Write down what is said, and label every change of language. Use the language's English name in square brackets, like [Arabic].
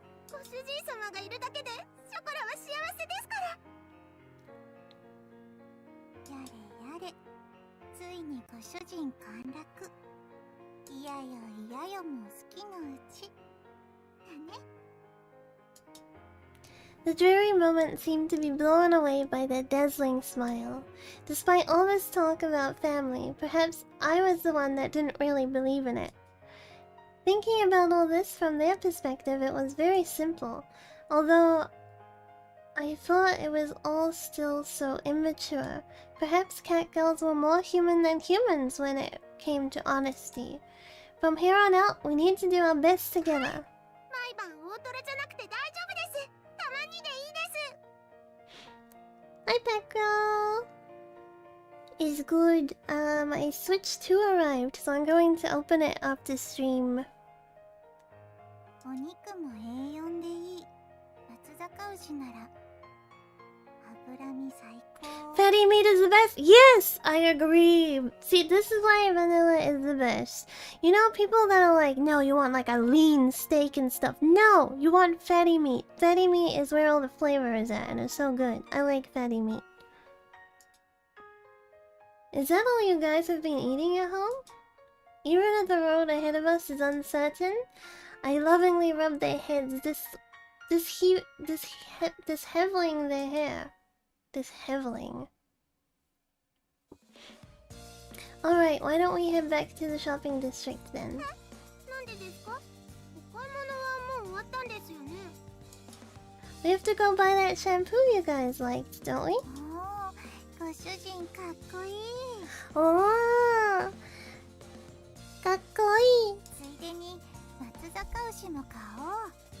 [Japanese] ご主人様がいるだけでショコラは幸せですから。やれやれ、ついにご主人陥落。いやよいやよも好きのうちだね。 [English] The dreary moment seemed to be blown away by that dazzling smile. Despite all this talk about family, perhaps I was the one that didn't really believe in it. Thinking about all this from their perspective, it was very simple, although I thought it was all still so immature. Perhaps catgirls were more human than humans when it came to honesty. From here on out, we need to do our best together. [Japanese] 毎晩大トレじゃなくて大丈夫です。たまにでいいです。 [English] Hi, Pecro! Is good. My Switch 2 arrived, so I'm going to open it after stream. [Japanese] お肉もA4でいい。松阪牛なら脂身最高。 [English] Fatty meat is the best. Yes, I agree. See, this is why vanilla is the best. You know, people that are like, no, you want like a lean steak and stuff. No, you want fatty meat. Fatty meat is where all the flavor is at, and it's so good. I like fatty meat. Is that all you guys have been eating at home? Even if the road ahead of us is uncertain, I lovingly rub their heads. This heveling their hair. This heveling. Alright, why don't we head back to the shopping district then? [Japanese] なんでですか？お買い物はもう終わったんですよね。 [English] We have to go buy that shampoo you guys liked, don't we? [Japanese] おー、ご主人かっこいい。 Oh, かっこいい。ついでに松阪牛も買おう。